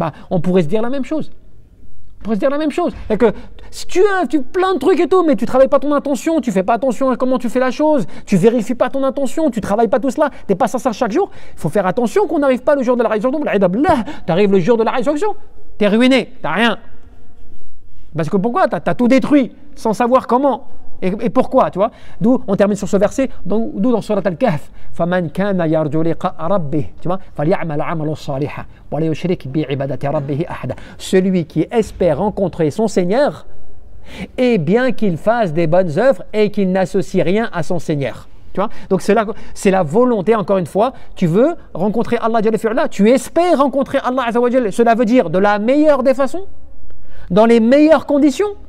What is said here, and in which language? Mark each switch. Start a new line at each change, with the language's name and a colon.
French: On pourrait se dire la même chose. Et que si tu plein de trucs et tout, mais tu travailles pas ton intention, tu fais pas attention à comment tu fais la chose, tu vérifies pas ton intention, tu travailles pas tout cela, t'es pas sincère chaque jour, il faut faire attention qu'on n'arrive pas le jour de la résurrection. T'arrives le jour de la résurrection, t'es ruiné, t'as rien. Parce que pourquoi? T'as tout détruit sans savoir comment. Et pourquoi, tu vois? D'où on termine sur ce verset, d'où dans
Arabic: Surat Al-Kahf, فَمَنْ كَانَ يَرْجُو لِقَاءَ رَبِّهِ,
French: tu vois,
Arabic: فَلْيَعْمَلْ عَمَلًا صَالِحًا وَلَا يُشْرِكْ بِعِبَادَةِ رَبِّهِ أَحَدًا.
French: Celui qui espère rencontrer son Seigneur, et bien qu'il fasse des bonnes œuvres et qu'il n'associe rien à son Seigneur. Tu vois? Donc c'est la volonté, encore une fois, tu veux rencontrer Allah Jalla fi'ala, tu espères rencontrer Allah Azza wa Jalla, cela veut dire de la meilleure des façons, dans les meilleures conditions.